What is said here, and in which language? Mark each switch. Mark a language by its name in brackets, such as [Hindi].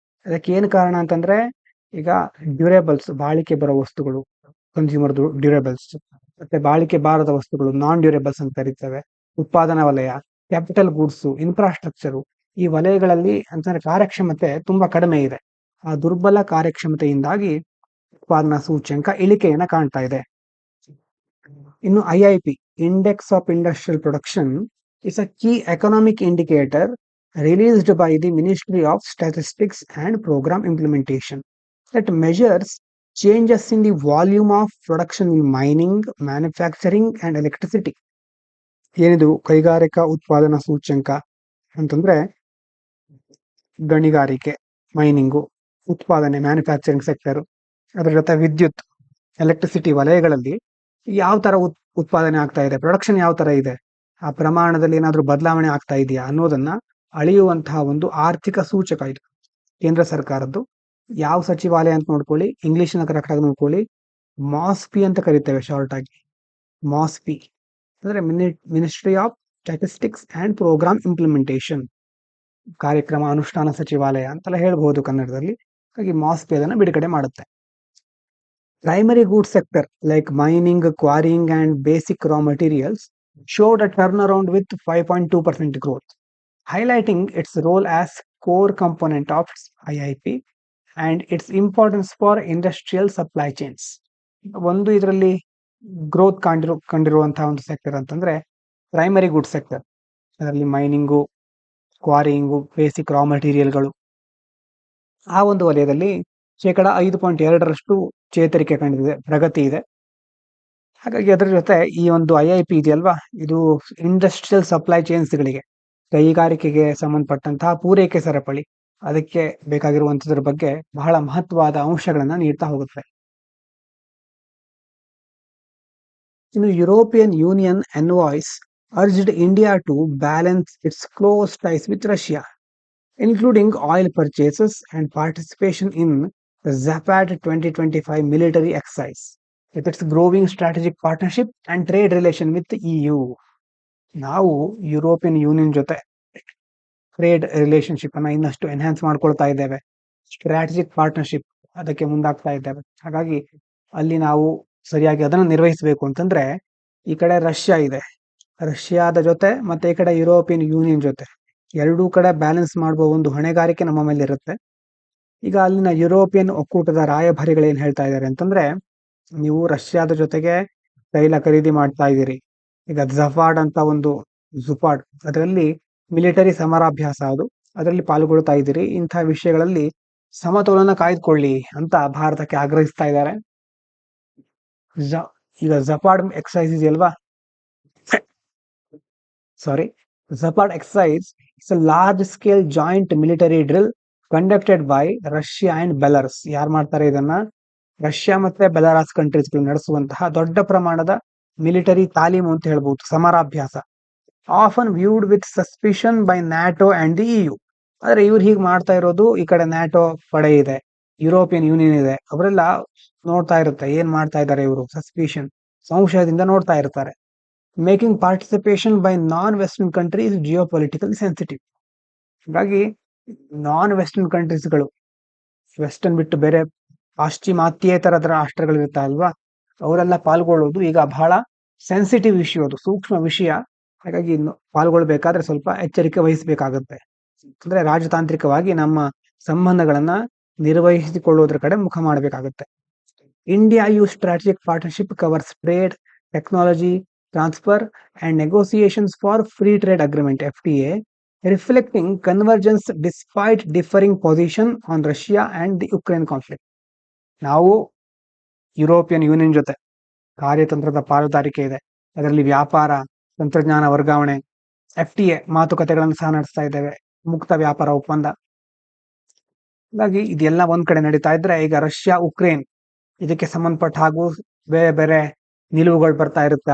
[Kannada] ಅದಕ್ಕೆ ಏನು ಕಾರಣ ಅಂತಂದ್ರೆ, ಈಗ ಡ್ಯೂರೇಬಲ್ಸ್, ಬಾಳಿಕೆ ಬರೋ ವಸ್ತುಗಳು, ಕನ್ಸ್ಯೂಮರ್ ಡ್ಯೂರೇಬಲ್ಸ್, ಮತ್ತೆ ಬಾಳಿಕೆ ಬಾರದ ವಸ್ತುಗಳು ನಾನ್ ಡ್ಯೂರೇಬಲ್ಸ್ ಅಂತ ಕರೀತೇವೆ, ಉತ್ಪಾದನಾ ವಲಯ, ಕ್ಯಾಪಿಟಲ್ ಗೂಡ್ಸ್, ಇನ್ಫ್ರಾಸ್ಟ್ರಕ್ಚರು, ಈ ವಲಯಗಳಲ್ಲಿ ಅಂತಂದ್ರೆ ಕಾರ್ಯಕ್ಷಮತೆ ತುಂಬಾ ಕಡಿಮೆ ಇದೆ. ಆ ದುರ್ಬಲ ಕಾರ್ಯಕ್ಷಮತೆಯಿಂದಾಗಿ ಉತ್ಪಾದನಾ ಸೂಚ್ಯಂಕ ಇಳಿಕೆಯನ್ನ ಕಾಣ್ತಾ ಇದೆ. [English] ಇನ್ನು IIP index of industrial production is a key economic indicator released by the Ministry of Statistics and Program Implementation that measures changes in the volume of production in mining, manufacturing and electricity. [Kannada] ಏನಿದು ಕೈಗಾರಿಕಾ ಉತ್ಪಾದನಾ ಸೂಚ್ಯಂಕ ಅಂತಂದ್ರೆ, ಗಣಿಗಾರಿಕೆ, mining, ಉತ್ಪಾದನೆ, manufacturing sector, ಅದರ ಜೊತೆ ವಿದ್ಯುತ್, ಎಲೆಕ್ಟ್ರಿಸಿಟಿ ವಲಯಗಳಲ್ಲಿ ಯಾವ ತರ ಉತ್ಪಾದನೆ ಆಗ್ತಾ ಇದೆ, ಪ್ರೊಡಕ್ಷನ್ ಯಾವ ತರ ಇದೆ, ಆ ಪ್ರಮಾಣದಲ್ಲಿ ಏನಾದ್ರೂ ಬದಲಾವಣೆ ಆಗ್ತಾ ಇದೆಯಾ ಅನ್ನೋದನ್ನ ಅಳೆಯುವಂತಹ ಒಂದು ಆರ್ಥಿಕ ಸೂಚಕ ಇದು. ಕೇಂದ್ರ ಸರ್ಕಾರದ್ದು ಯಾವ ಸಚಿವಾಲಯ ಅಂತ ನೋಡ್ಕೊಳ್ಳಿ, ಇಂಗ್ಲಿಷ್ನ ಕರೆಕ್ಟ್ ಆಗಿ ನೋಡ್ಕೊಳ್ಳಿ, ಮಾಸ್ಪಿ ಅಂತ ಕರಿತೇವೆ ಶಾರ್ಟ್ ಆಗಿ. ಮಾಸ್ಪಿ ಅಂದ್ರೆ ministry of statistics and program implementation, ಕಾರ್ಯಕ್ರಮ ಅನುಷ್ಠಾನ ಸಚಿವಾಲಯ ಅಂತೆಲ್ಲ ಹೇಳ್ಬಹುದು ಕನ್ನಡದಲ್ಲಿ. ಹಾಗಾಗಿ ಮಾಸ್ಪಿ ಅದನ್ನ ಬಿಡುಗಡೆ ಮಾಡುತ್ತೆ. [English] Primary goods sector like mining, quarrying and basic raw materials showed a turnaround with 5.2% growth, highlighting its role as core component of IIP and its importance for industrial supply chains. [Kannada] ಒಂದು ಇದರಲ್ಲಿ ಗ್ರೋತ್ ಕಂಡಿರುವಂತಹ ಒಂದು sector ಅಂತಂದ್ರೆ primary good sector. ಅದರಲ್ಲಿ mining, ಕ್ವಾರಿಯಿಂಗು, basic ರಾ ಮೆಟೀರಿಯಲ್ಗಳು, ಆ ಒಂದು ವಲಯದಲ್ಲಿ ಶೇಕಡ 5.2% ಚೇತರಿಕೆ ಕಂಡಿದೆ, ಪ್ರಗತಿ ಇದೆ. ಹಾಗಾಗಿ ಅದರ ಜೊತೆ ಈ ಒಂದು ಐಐಪಿ ಇದೆಯಲ್ವಾ, ಇದು ಇಂಡಸ್ಟ್ರಿಯಲ್ ಸಪ್ಲೈ ಚೈನ್ಸ್ಗಳಿಗೆ, ಕೈಗಾರಿಕೆಗೆ ಸಂಬಂಧಪಟ್ಟಂತಹ ಪೂರೈಕೆ ಸರಪಳಿ, ಅದಕ್ಕೆ ಬೇಕಾಗಿರುವಂತದ್ರ ಬಗ್ಗೆ ಬಹಳ ಮಹತ್ವದ ಅಂಶಗಳನ್ನ ನೀಡ್ತಾ ಹೋಗುತ್ತೆ. [English] ಇನ್ನು European Union envoys urged India to balance its close ties with Russia, including oil purchases and participation in the Zapad 2025 military exercise, with its growing strategic partnership and trade relation with the EU. [Kannada] ನಾವು European union ಜೊತೆ trade relationship ಅನ್ನ ಇನ್ನಷ್ಟು enhance ಮಾಡ್ಕೊಳ್ತಾ ಇದ್ದೇವೆ, strategic partnership ಅದಕ್ಕೆ ಮುಂದಾಗ್ತಾ ಇದ್ದೇವೆ. ಹಾಗಾಗಿ ಅಲ್ಲಿ ನಾವು ಸರಿಯಾಗಿ ಅದನ್ನು ನಿರ್ವಹಿಸಬೇಕು ಅಂತಂದ್ರೆ, ಈ ಕಡೆ ರಷ್ಯಾ ಇದೆ, ರಷ್ಯಾದ ಜೊತೆ ಮತ್ತೆ ಈ ಕಡೆ ಯುರೋಪಿಯನ್ ಯೂನಿಯನ್ ಜೊತೆ ಎರಡೂ ಕಡೆ ಬ್ಯಾಲೆನ್ಸ್ ಮಾಡುವ ಒಂದು ಹೊಣೆಗಾರಿಕೆ ನಮ್ಮ ಮೇಲೆ ಇರುತ್ತೆ. ಈಗ ಅಲ್ಲಿನ ಯುರೋಪಿಯನ್ ಒಕ್ಕೂಟದ ರಾಯಭಾರಿಗಳು ಏನ್ ಹೇಳ್ತಾ ಇದ್ದಾರೆ ಅಂತಂದ್ರೆ, ನೀವು ರಷ್ಯಾದ ಜೊತೆಗೆ ತೈಲ ಖರೀದಿ ಮಾಡ್ತಾ ಇದ್ದೀರಿ, ಈಗ ಜಫಾಡ್ ಅಂತ ಒಂದು ಜುಪಾಡ್, ಅದರಲ್ಲಿ ಮಿಲಿಟರಿ ಸಮರಾಭ್ಯಾಸ, ಅದರಲ್ಲಿ ಪಾಲ್ಗೊಳ್ತಾ ಇದ್ದೀರಿ, ಇಂತಹ ವಿಷಯಗಳಲ್ಲಿ ಸಮತೋಲನ ಕಾಯ್ದುಕೊಳ್ಳಿ ಅಂತ ಭಾರತಕ್ಕೆ ಆಗ್ರಹಿಸ್ತಾ ಇದ್ದಾರೆ. ಈಗ ಜಫಾಡ್ ಎಕ್ಸೈಸ್ ಇದೆಯಲ್ವಾ, [English] Zapad exercise is a large-scale joint military drill conducted by Russia and Belarus. [Kannada] ಯಾರು ಮಾಡ್ತಾರೆ ಇದನ್ನ? ರಷ್ಯಾ ಮತ್ತೆ ಬೆಲಾರಸ್ ಕಂಟ್ರೀಸ್ಗಳು ನಡೆಸುವಂತಹ ದೊಡ್ಡ ಪ್ರಮಾಣದ ಮಿಲಿಟರಿ ತಾಲೀಮು ಅಂತ ಹೇಳ್ಬಹುದು, ಸಮರಾಭ್ಯಾಸ. [English] Often viewed with suspicion by NATO and the EU. [Kannada] ಆದ್ರೆ ಇವ್ರು ಹೀಗೆ ಮಾಡ್ತಾ ಇರೋದು, ಈ ಕಡೆ ನ್ಯಾಟೋ ಪಡೆ ಇದೆ, ಯುರೋಪಿಯನ್ ಯೂನಿಯನ್ ಇದೆ, ಅವರೆಲ್ಲ ನೋಡ್ತಾ ಇರುತ್ತೆ ಏನ್ ಮಾಡ್ತಾ ಇದ್ದಾರೆ ಇವರು, ಸಸ್ಪಿಷನ್, ಸಂಶಯದಿಂದ ನೋಡ್ತಾ ಇರ್ತಾರೆ. [English] Making participation by non western countries geopolitical sensitive. [Kannada] ಹಾಗಾಗಿ ನಾನ್ ವೆಸ್ಟರ್ನ್ ಕಂಟ್ರೀಸ್ಗಳು, ವೆಸ್ಟರ್ನ್ ಬಿಟ್ಟು ಬೇರೆ ಪಾಶ್ಚಿಮಾತ್ಯೇತರ ರಾಷ್ಟ್ರಗಳು ಇರ್ತಾ ಅಲ್ವಾ, ಅವರೆಲ್ಲ ಪಾಲ್ಗೊಳ್ಳೋದು ಈಗ ಬಹಳ ಸೆನ್ಸಿಟಿವ್ ಇಶ್ಯೂ, ಅದು ಸೂಕ್ಷ್ಮ ವಿಷಯ. ಹಾಗಾಗಿ ಪಾಲ್ಗೊಳ್ಬೇಕಾದ್ರೆ ಸ್ವಲ್ಪ ಎಚ್ಚರಿಕೆ ವಹಿಸಬೇಕಾಗುತ್ತೆ. ಅಂದ್ರೆ ರಾಜತಾಂತ್ರಿಕವಾಗಿ ನಮ್ಮ ಸಂಬಂಧಗಳನ್ನ ನಿರ್ವಹಿಸಿಕೊಳ್ಳೋದ್ರ ಕಡೆ ಮುಖ ಮಾಡಬೇಕಾಗುತ್ತೆ. [English] India EU strategic partnership covers trade, technology transfer and negotiations for free trade agreement FTA, reflecting convergence despite differing position on Russia and the Ukraine conflict. [Kannada] ನಾವು ಯುರೋಪಿಯನ್ ಯೂನಿಯನ್ ಜೊತೆ ಕಾರ್ಯತಂತ್ರದ ಪಾಲುದಾರಿಕೆ ಇದೆ, ಅದರಲ್ಲಿ ವ್ಯಾಪಾರ, ತಂತ್ರಜ್ಞಾನ ವರ್ಗಾವಣೆ, FTA ಮಾತುಕತೆಗಳನ್ನು ಸಹ ನಡೆಸ್ತಾ ಇದ್ದೇವೆ, ಮುಕ್ತ ವ್ಯಾಪಾರ ಒಪ್ಪಂದ. ಹಾಗಾಗಿ ಇದೆಲ್ಲ ಒಂದ್ ಕಡೆ ನಡೀತಾ ಇದ್ರೆ, ಈಗ ರಷ್ಯಾ ಉಕ್ರೇನ್ ಇದಕ್ಕೆ ಸಂಬಂಧಪಟ್ಟ ಹಾಗೂ ಬೇರೆ ಬೇರೆ ನಿಲುವುಗಳು ಬರ್ತಾ ಇರುತ್ತೆ.